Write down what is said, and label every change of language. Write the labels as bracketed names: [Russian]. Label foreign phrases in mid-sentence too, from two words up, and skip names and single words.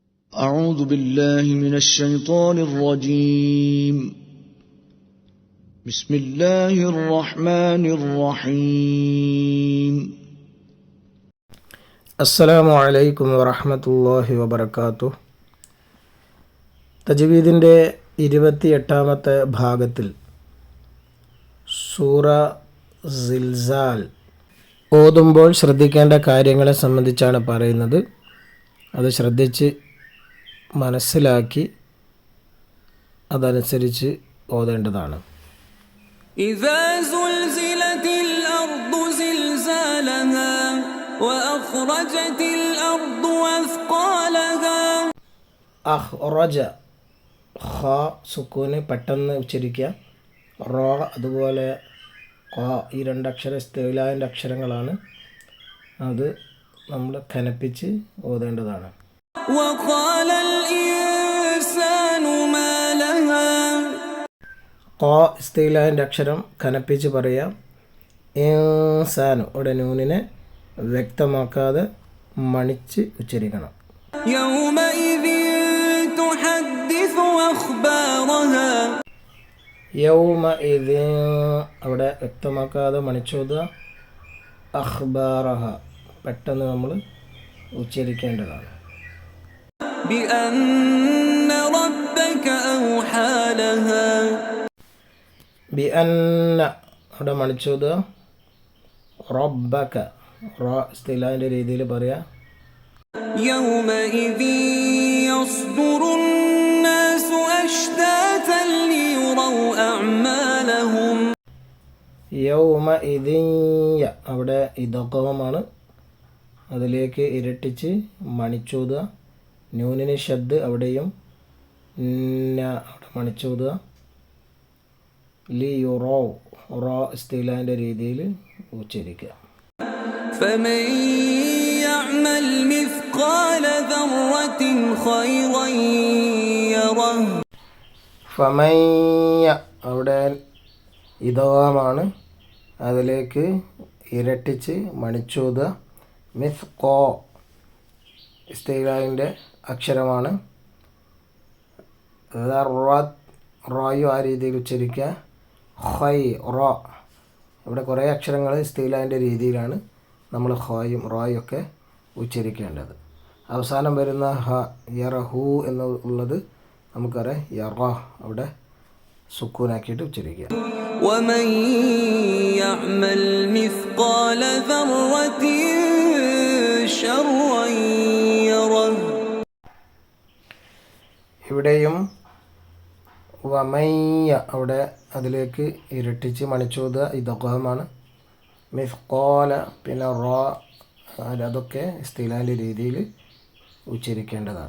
[Arabic] أعوذ بالله من الشيطان الرجيم بسم الله الرحمن الرحيم السلام عليكم ورحمة الله وبركاته. [Malayalam] തജ്വീദിൻ്റെ 28ാമത്തെ ഭാഗത്തിൽ സൂറ സിൽസാൽ ഓതുമ്പോൾ ശ്രദ്ധിക്കേണ്ട കാര്യങ്ങളെ സംബന്ധിച്ചാണ് പറയുന്നത്. അത് ശ്രദ്ധിച്ച് മനസ്സിലാക്കി അതനുസരിച്ച് ഓതേണ്ടതാണ്. [Arabic] إذا زلزلت الأرض زلزالها وأخرجت الأرض أثقالها. [Malayalam] അഖ്റജ ഖ സുക്കൂന് പെട്ടെന്ന് ഉച്ചരിക്കുക. റ അതുപോലെ ഖ ഈ രണ്ടക്ഷര ഇസ്തിലാൻ്റെ അക്ഷരങ്ങളാണ്. അത് നമ്മൾ കനപ്പിച്ച് ഓതേണ്ടതാണ്. [Arabic] وقال الإنسان ما لها. [Malayalam] ഖ ഇസ്തിലാൻ്റെ അക്ഷരം കനപ്പിച്ച് പറയാം. ഇൻസാൻ ഇവിടെ നൂനിനെ വ്യക്തമാക്കാതെ മണിച്ച് ഉച്ചരിക്കണം. [Arabic] يومئذ تحدث أخبارها. [Malayalam] യൗമ ഇദിൻ അവിടെ വ്യക്തമാക്കാതെ മണിച്ചോതുക. അഖ്ബാറഹ പെട്ടെന്ന് നമ്മൾ ഉച്ചരിക്കേണ്ടതാണ്. [Arabic] بأن ربك أوحى لها. [Malayalam] ബി അന്ന അവിടെ മണിച്ചോതുക. റബ്ബക റ ഇസ്തിലാൻ്റെ രീതിയിൽ പറയാം. [Arabic] يومئذ يصدر الناس أشتاتا ليروا أعمالهم. [Malayalam] യൗമ ഇദിയ അവിടെ ഇദഖമാണ്. അതിലേക്ക് ഇരട്ടിച്ച് മണിച്ചോതുക. നൂനിന് ഷദ് അവിടെയും അവിടെ മണിച്ചോതുക. ലി യുറോ റോ ഇസ്തിലാൻ്റെ രീതിയിൽ ഉച്ചരിക്കുക. [Arabic] فمن يعمل مثقال ذرة خيرا يره. [Malayalam] ഫമയ്യ അവിടെ ഇദാമാണ്. അതിലേക്ക് ഇരട്ടിച്ച് മണിച്ചോതുക. മിസ്കോ ഇസ്തിലാൻ്റെ അക്ഷരമാണ്. റോയു ആ രീതിയിൽ ഉച്ചരിക്കുക. ഹൈ റോ ഇവിടെ കുറേ അക്ഷരങ്ങൾ ഇസ്തിലാൻ്റെ രീതിയിലാണ് നമ്മൾ ഹോയും റോയും ഒക്കെ ഉച്ചരിക്കേണ്ടത്. അവസാനം വരുന്ന ഹ യറഹു എന്നുള്ളത് നമുക്കറിയാം. യറ അവിടെ സുക്കൂനാക്കിയിട്ട് ഉച്ചരിക്കുക. [Arabic] ومن يعمل مثقال ذرة شرا يره. [Malayalam] ഇവിടെയും വമയ്യ അവിടെ അതിലേക്ക് ഇരട്ടിച്ച് മണിച്ചോതുക. ഇദഖാമാണ്. മിസ്ഖാല പിന്നെ റോ അതൊക്കെ ഇസ്തിലാൻ്റെ രീതിയിൽ ഉച്ചരിക്കേണ്ടതാണ്.